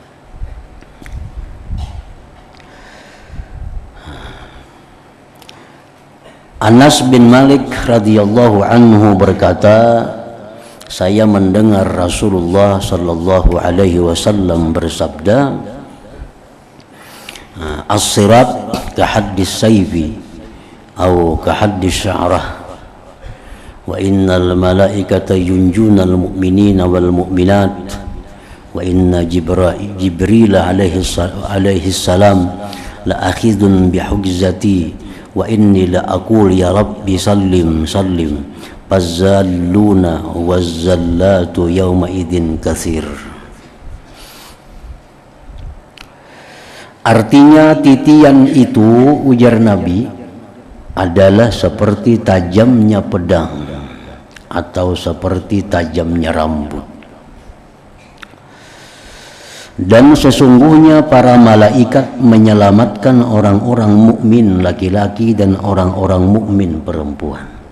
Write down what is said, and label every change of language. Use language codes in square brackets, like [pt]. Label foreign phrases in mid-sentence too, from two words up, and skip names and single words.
[id] Anas bin Malik [ar] رضي الله عنه [id] berkata, saya mendengar Rasulullah [ar] صلى الله عليه وسلم [id] bersabda, [ar] الصراط كحد السيف atau كحد الشعرة, وإن الملائكة ينجون المؤمنين والمؤمنات، وإن جبريل عليه السلام لآخذ بحجزتي، وإني لأقول يا رب سلم فالزالون والزالات يومئذ كثير. [id] Artinya titian itu, ujar Nabi, adalah seperti tajamnya pedang atau seperti tajamnya rambut. Dan sesungguhnya para malaikat menyelamatkan orang-orang mukmin laki-laki dan orang-orang mukmin perempuan.